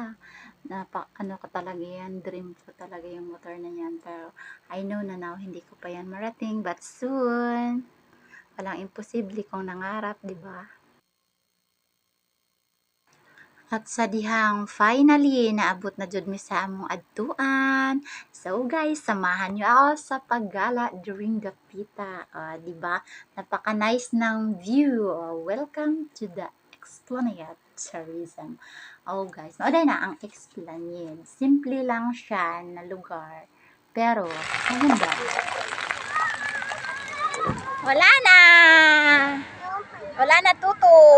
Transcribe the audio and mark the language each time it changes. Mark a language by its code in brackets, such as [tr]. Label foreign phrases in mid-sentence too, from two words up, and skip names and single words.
[tl] Ano ko talaga yan, dream ko talaga yung motor na yan. Pero [en] I know [tl] na now, hindi ko pa yan marating, [en] but soon. [tl] Walang imposible kung nangarap, di ba? [ceb] At sa dihang finally naabot na jud mi sa among adtuan. [tl] So guys, samahan niyo ako sa paggala [en] during the pita. [tl] Di ba? Napaka-nice ng view. [en] Welcome to the Esplanade Tourism. [ceb] Guys, mauday na ang Esplanade. Simple lang siya na lugar. [tl] Pero, maganda. Wala na! Wala na tuto!